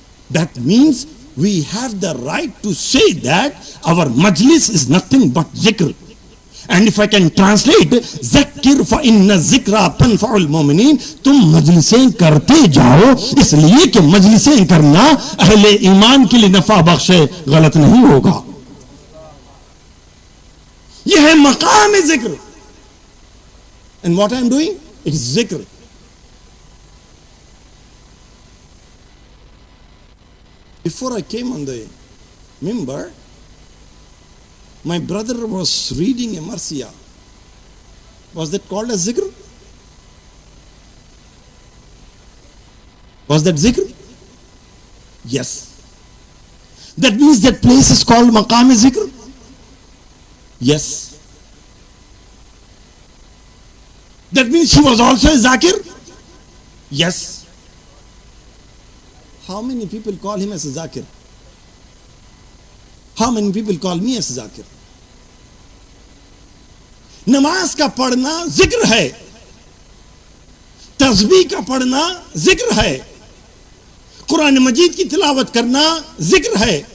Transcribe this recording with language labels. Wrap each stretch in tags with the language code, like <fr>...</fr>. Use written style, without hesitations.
<en>That means we have the right to say that our majlis is nothing but zikr. And if I can translate, zakir</en> <ar>fa inna zikra tanfa'ul mu'minin.</ar> <hi>तुम मजलिसें करते जाओ इसलिए कि मजलिसें करना अहले ईमान के लिए नफा बख्श है, गलत नहीं होगा. यह है मकाम जिक्र.</hi> <en>And what I am doing? It is zikr. Before I came on the mimbar, my brother was reading a marsiya. Was that called as zikr? Was that zikr? Yes. That means that place is called maqam zikr? Yes. That means he was also a zakir? Yes. How many people call him as a zakir? How many people call me as a zakir?</en> <hi>नमाज का पढ़ना जिक्र है, तस्बीह का पढ़ना जिक्र है, कुरान मजीद की तिलावत करना जिक्र है.</hi>